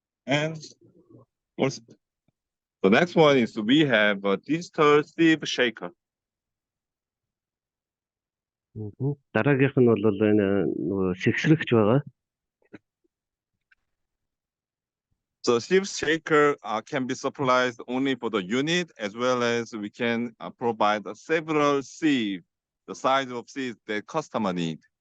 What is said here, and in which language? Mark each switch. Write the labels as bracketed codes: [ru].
[en] And also, the next one is we have a digital sieve shaker. [mn] Дараагийнх нь бол энэ нөгөө сэгсрэгч байгаа. [en] So sieve shaker can be supplied only for the unit, as well as we can provide several sieve, the size of sieve that customer need.